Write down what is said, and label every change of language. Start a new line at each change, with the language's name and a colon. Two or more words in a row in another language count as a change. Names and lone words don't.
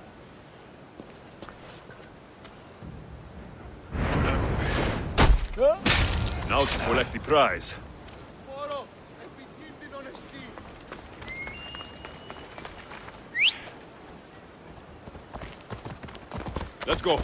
English: Now to collect the prize.
Greek: Μωρό, επικίνδυνον εστί.
English: Let's go.